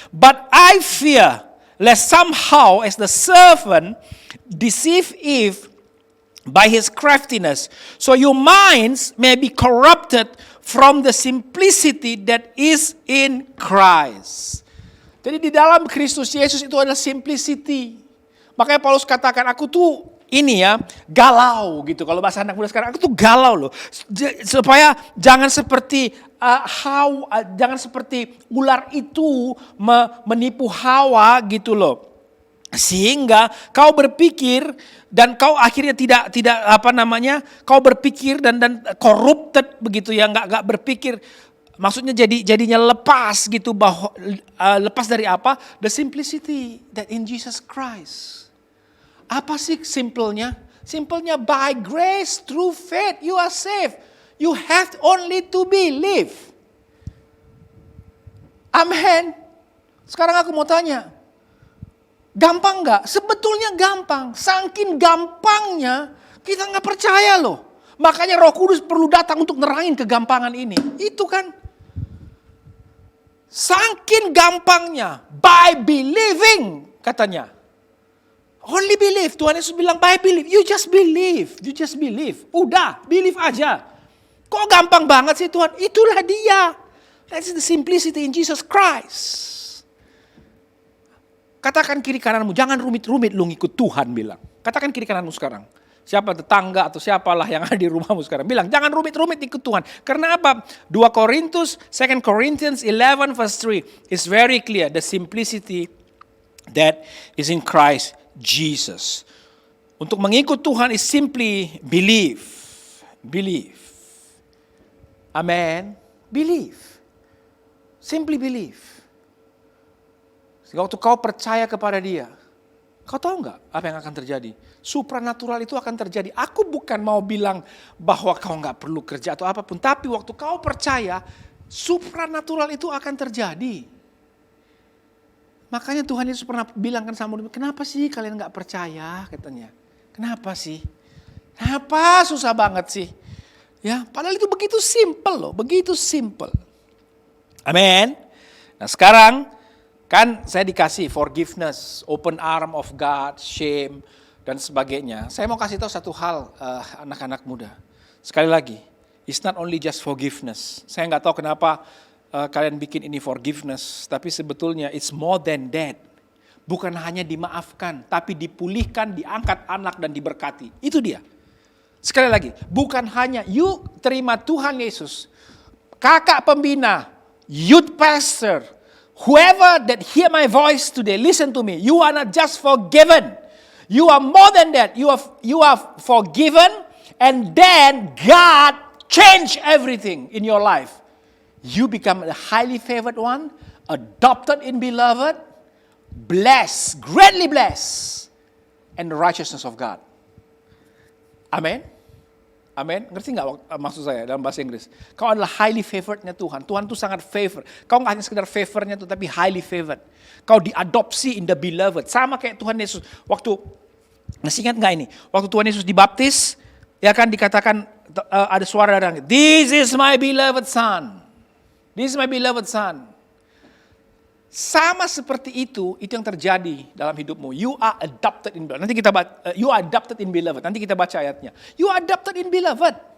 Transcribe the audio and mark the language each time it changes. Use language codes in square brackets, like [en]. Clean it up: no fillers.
[en] But I fear lest somehow as the serpent deceive Eve by his craftiness, so your minds may be corrupted from the simplicity that is in Christ. [id] Jadi di dalam Kristus Yesus itu adalah simplicity. Makanya Paulus katakan, aku tuh ini ya, galau gitu. Kalau bahasa anak muda sekarang, aku tuh galau loh. Supaya jangan seperti jangan seperti ular itu menipu Hawa gitu loh. Sehingga kau berpikir dan kau akhirnya tidak kau berpikir dan corrupted begitu ya, nggak berpikir. Maksudnya jadinya lepas gitu, bahwa lepas dari apa? [en] The simplicity that in Jesus Christ. [id] Apa sih simpelnya? [en] Simpelnya by grace through faith you are saved. You have only to believe. [id] Amen. Sekarang aku mau tanya. Gampang gak? Sebetulnya gampang. Saking gampangnya kita gak percaya loh. Makanya Roh Kudus perlu datang untuk nerangin kegampangan ini. Itu kan. Saking gampangnya. [en] By believing katanya. Only believe. [id] Tuhan Yesus bilang [en] by believe. You just believe. You just believe. [id] Udah, believe aja. Kok gampang banget sih Tuhan? Itulah dia. [en] That's the simplicity in Jesus Christ. [id] Katakan kiri kananmu, jangan rumit-rumit lu ngikut Tuhan bilang. Katakan kiri kananmu sekarang. Siapa tetangga atau siapalah yang ada di rumahmu sekarang. Bilang, jangan rumit-rumit ikut Tuhan. Karena apa? [en] 2 Corinthians 11 verse 3 is very clear. The simplicity that is in Christ Jesus. [id] Untuk mengikut Tuhan [en] is simply believe. Believe. Amen. Believe. Simply believe. [id] Waktu kau percaya kepada dia, kau tahu nggak apa yang akan terjadi? Supranatural itu akan terjadi. Aku bukan mau bilang bahwa kau nggak perlu kerja atau apapun, tapi waktu kau percaya, supranatural itu akan terjadi. Makanya Tuhan Yesus pernah bilang kan sama murid, kenapa sih kalian gak percaya katanya. Kenapa sih? Kenapa susah banget sih? Ya, padahal itu begitu simple loh, begitu simple. Amin. Nah sekarang kan saya dikasih forgiveness, [en] open arm of God, [id] shame dan sebagainya. Saya mau kasih tahu satu hal anak-anak muda. Sekali lagi, [en] it's not only just forgiveness. [id] Saya gak tahu kenapa kalian bikin ini forgiveness, tapi sebetulnya [en] it's more than that. [id] Bukan hanya dimaafkan, tapi dipulihkan, diangkat anak dan diberkati. Itu dia. Sekali lagi, bukan hanya [en] you [id] terima Tuhan Yesus, kakak pembina, [en] youth pastor, whoever that hear my voice today, listen to me. You are not just forgiven. You are more than that. You are forgiven, and then God change everything in your life. You become a highly favored one, adopted in beloved, blessed, greatly blessed, and the righteousness of God. [id] Amin. Amin. Ngerti nggak maksud saya dalam bahasa Inggris? Kau adalah highly favorednya Tuhan. Tuhan itu sangat favor. Kau nggak hanya sekedar favornya tuh, tapi [en] highly favored. [id] Kau diadopsi [en] in the beloved. [id] Sama kayak Tuhan Yesus. Waktu, masih ingat nggak ini? Waktu Tuhan Yesus dibaptis, ya kan dikatakan ada suara dari langit. [en] This is my beloved son. This is my beloved son. [id] Sama seperti itu yang terjadi dalam hidupmu. [en] You are adopted in beloved. [id] Nanti kita [en] you are adopted in beloved. [id] Nanti kita baca ayatnya. [en] You are adopted in beloved.